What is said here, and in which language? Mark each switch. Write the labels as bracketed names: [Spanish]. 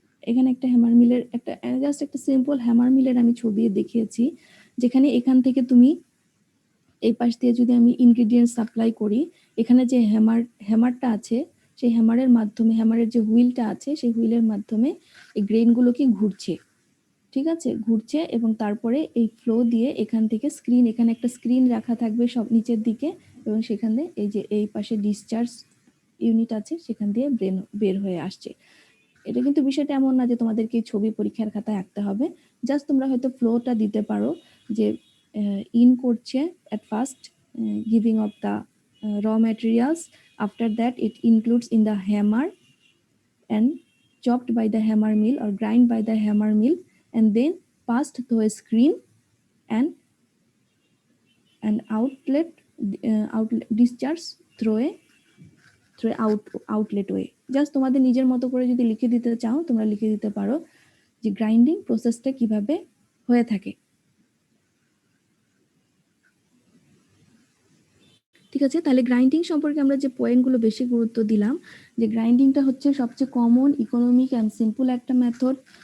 [Bangla] এখানে একটা হ্যামার মিলের একটা জাস্ট একটা সিম্পল হ্যামার মিলের আমি ছবি দেখিয়েছি, যেখানে এখান থেকে তুমি এই পাশ দিয়ে যদি আমি ইনগ্রেডিয়েন্ট সাপ্লাই করি, এখানে যে হ্যামারটা আছে সেই হ্যামারের মাধ্যমে, হ্যামারের যে হুইলটা আছে সেই হুইলের মাধ্যমে এই গ্রেইনগুলো কি ঘুরছে, ঠিক আছে, ঘুরছে, এবং তারপরে এই ফ্লো দিয়ে এখান থেকে স্ক্রিন, এখানে একটা স্ক্রিন রাখা থাকবে সব নিচের দিকে, এবং সেখানে এই যে এই পাশে ডিসচার্জ ইউনিট আছে সেখান দিয়ে বের হয়ে আসছে। এটা কিন্তু বিষয়টা এমন না যে তোমাদেরকে এই ছবি পরীক্ষার খাতায় আঁকতে হবে, জাস্ট তোমরা হয়তো ফ্লোটা দিতে পারো যে ইন করছে [English] at first, giving of the raw materials, after that it includes in the hammer and chopped by the hammer mill or grind by the hammer mill and then passed through a screen and outlet discharge through a outlet way. [Bangla] Just তোমাদের নিজের মতো করে যদি লিখে দিতে চাও তোমরা লিখে দিতে পারো যে গ্রাইন্ডিং প্রসেসটা কিভাবে হয়ে থাকে। ঠিক আছে, তাহলে গ্রাইন্ডিং সম্পর্কে আমরা যে পয়েন্টগুলো বেশি গুরুত্ব দিলাম, যে গ্রাইন্ডিংটা হচ্ছে সবচেয়ে কমন, ইকোনমিক অ্যান্ড সিম্পল একটা মেথড।